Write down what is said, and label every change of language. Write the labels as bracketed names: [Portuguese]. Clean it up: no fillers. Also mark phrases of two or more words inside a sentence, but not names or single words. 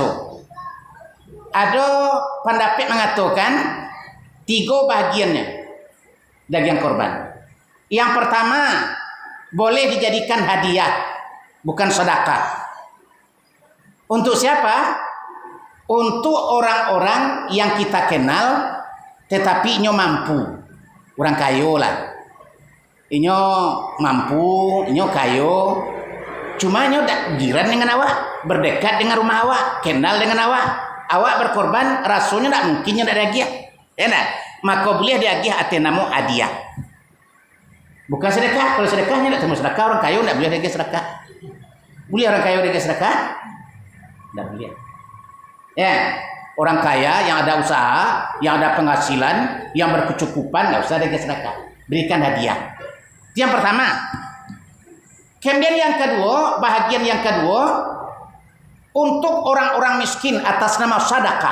[Indonesian] Ada pendapat mengatakan 3 bagiannya daging korban. Yang pertama, boleh dijadikan hadiah, bukan sedekah. Untuk siapa? Untuk orang-orang yang kita kenal tetapi nyo mampu. orang kayo lah. [Minangkabau] Inyo mampu, inyo kayo. Cuma inyo jiran dengan awak, berdekat dengan rumah awak, kenal dengan awak. Awak berkorban, rasanya tak mungkin nyo tak diagih. [Indonesian] Ya nak? Maka boleh diagih atenamu hadiah. Bukan sedekah. Kalau sedekahnya tak termasuk sedekah, orang kayo tak boleh diagih sedekah. Boleh orang kayo diagih sedekah? Tak boleh. Ya, orang kaya yang ada usaha, yang ada penghasilan, yang berkecukupan, tak usah diagih sedekah. Berikan hadiah. Itu yang pertama. Kemudian yang kedua, bahagian yang kedua, untuk orang-orang miskin atas nama sedekah.